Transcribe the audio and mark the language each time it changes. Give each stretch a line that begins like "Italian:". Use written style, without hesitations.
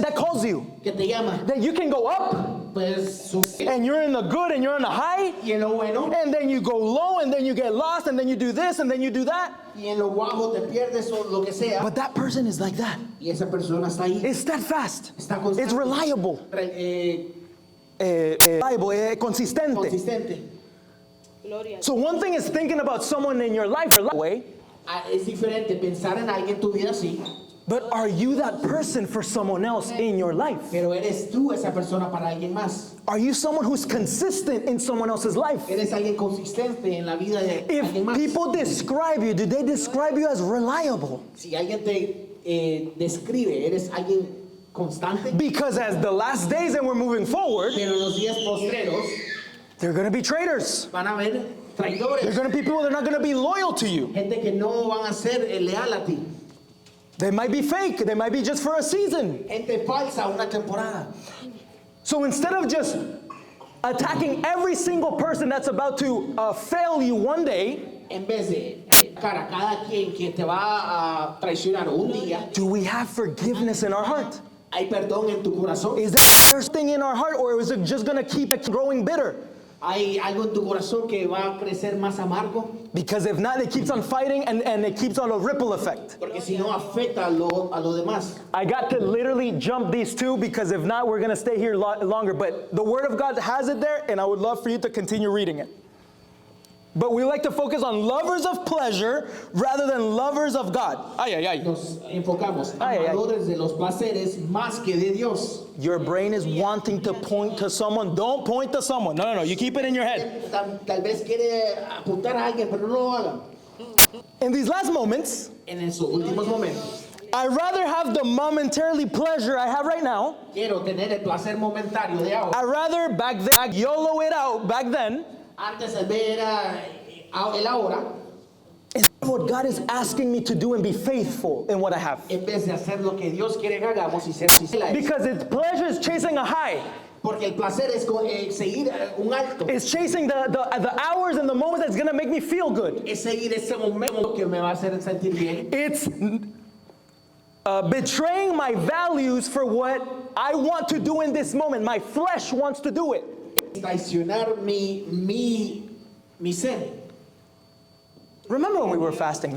English: that calls you,
Spanish: Que te llama.
English: that you can go up
Spanish: Pues,
English: and you're in the good and you're in the high,
Spanish: y en lo bueno,
English: and then you go low and then you get lost and then you do this and then you do that.
Spanish: y en lo bajo te pierdes o lo que sea.
English: But that person is like that.
Spanish: Y esa persona está ahí.
English: It's steadfast.
Spanish: Está constante.
English: It's reliable. Reliable, consistente.
Spanish: Consistente.
English: So one thing is thinking about someone in your life way,
Spanish: Es diferente pensar en alguien en tu vida así
English: But are you that person for someone else in your life?
Spanish: Pero eres tú esa persona para alguien más.
English: Are you someone who's consistent in someone else's life?
Spanish: Eres alguien consistente en la vida de alguien
English: If
Spanish: más.
English: people describe you, do they describe you as reliable?
Spanish: Si alguien te describe, eres alguien constante.
English: Because as the last days and we're moving forward,
Spanish: Pero en los días postreros
English: there are going to be traitors.
Spanish: van a haber
English: There are
Spanish: traidores.
English: going to be people that are not going to be loyal to you.
Spanish: Gente que no van a ser leal a ti.
English: They might be fake. They might be just for a season.
Spanish: Gente falsa una temporada.
English: So instead of just attacking every single person that's about to fail you one day,
Spanish: En vez de cara a cada quien que te va a traicionar un día,
English: do we have forgiveness in our heart?
Spanish: hay perdón en tu corazón.
English: Is that first thing in our heart, or is it just going to keep growing bitter?
Spanish: Hay algo en tu corazón que va a crecer más amargo,
English: Because if not, it keeps on fighting and it keeps on a ripple effect.
Spanish: porque si no afecta a lo demás.
English: I got to literally jump these two because if not, we're going to stay here longer. But the Word of God has it there, and I would love for you to continue reading it. But we like to focus on lovers of pleasure rather than lovers of God. Ay, ay, ay.
Spanish: Nos enfocamos Ay, ay. amadores de los placeres más que de Dios.
English: Your brain is wanting to point to someone. Don't point to someone. No, no, no. You keep it in your head.
Spanish: Tal vez quiere apuntar a alguien, pero no lo hagan.
English: In these last moments,
Spanish: En esos últimos momentos,
English: I'd rather have the momentarily pleasure I have right now.
Spanish: quiero tener el placer momentario de ahora.
English: I'd rather back then, YOLO it out back then.
Spanish: Antes de ver el ahora,
English: Instead of what God is asking me to do and be faithful in what I have.
Spanish: en vez de hacer lo que Dios quiere que hagamos y ser
English: Because its pleasure is chasing a high.
Spanish: porque el placer es seguir un alto,
English: It's chasing the hours and the moments that's going to make me feel good.
Spanish: es seguir ese momento que me va a hacer sentir bien.
English: It's betraying my values for what I want to do in this moment. My flesh wants to do it.
Spanish: Traicionar mi ser.
English: Remember when we were fasting?